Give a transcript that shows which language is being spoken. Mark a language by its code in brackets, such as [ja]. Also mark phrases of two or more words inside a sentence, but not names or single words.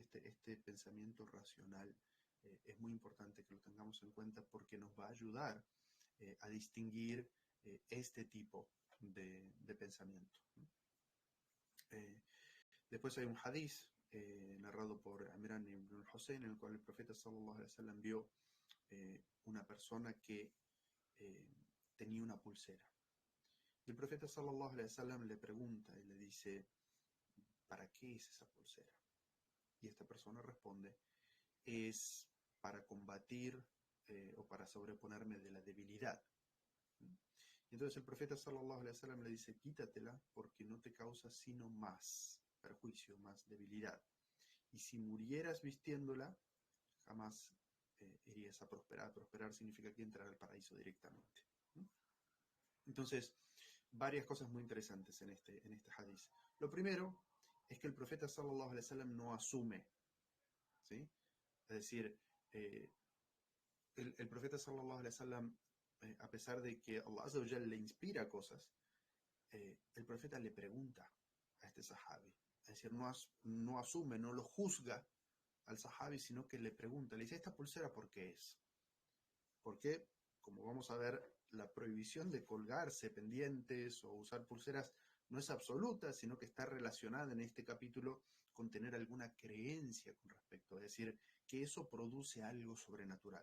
[es] Este pensamiento racional es muy importante que lo tengamos en cuenta porque nos va a ayudar a distinguir este tipo de pensamiento. Eh, Después hay un hadiz narrado por Imran ibn al-Hussein, en el cual el profeta [ar] صلى الله عليه وسلم [es] vio una persona que eh, tenía una pulsera. Y el profeta [ar] صلى الله عليه وسلم [es] le pregunta y le dice, ¿para qué es esa pulsera? Y esta persona responde, es para combatir o para sobreponerme de la debilidad. Y entonces el profeta [ar] صلى الله عليه وسلم [es] le dice, quítatela porque no te causa sino más perjuicio, más debilidad. Y si murieras vistiéndola, jamás irías a prosperar. Prosperar significa que entrar al paraíso directamente. Entonces, varias cosas muy interesantes en este hadiz. Lo primero es que el profeta [ar] صلى الله عليه وسلم [es] no asume, ¿sí? Es decir, el profeta [ar] صلى الله عليه وسلم, [es] a pesar de que [ar] الله عز وجل [es] le inspira cosas, el profeta le pregunta a este sahabi. Es decir, no asume, no lo juzga al sahabi, sino que le pregunta, le dice, ¿esta pulsera por qué es? Porque, como vamos a ver, la prohibición de colgarse pendientes o usar pulseras no es absoluta, sino que está relacionada en este capítulo con tener alguna creencia con respecto, es decir, que eso produce algo sobrenatural.